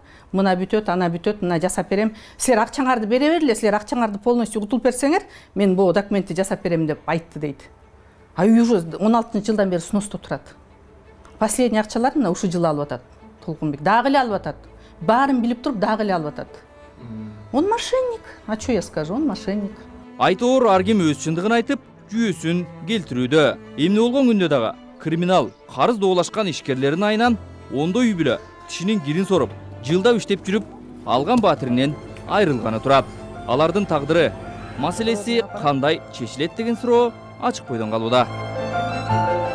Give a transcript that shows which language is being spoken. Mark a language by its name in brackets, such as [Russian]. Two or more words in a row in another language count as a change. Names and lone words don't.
[Kyrgyz] Мына бүтөт, ана бүтөт, мына жасап берем. Силер акчаңарды бере бергиле, силер акчаңарды полностью утулуп берсеңер, мен бул документти жасап берем деп айтты дейт. А үй уже 16-жылдан бери сносто турат. Последний акчаларын мына ушул жылы алып атат. Толкунбек дагы эле алып атат. Баарын билип туруп дагы эле алып атат. [Russian] Он мошенник. А что я скажу? Он мошенник. [Kyrgyz] Айтоор ар ким өз чындыгын айтып, жүйөсүн келтирүүдө. Эмне болгон күндө дагы криминал карыз доолашкан ишкерлердин айынан ондой үй бүлө кишинин кирин соруп, жылдап иштеп жүрүп, алган баатиринен айрылганы турат. Алардын тагдыры, маселеси кандай чечилет деген суроо ачык бойдон калууда.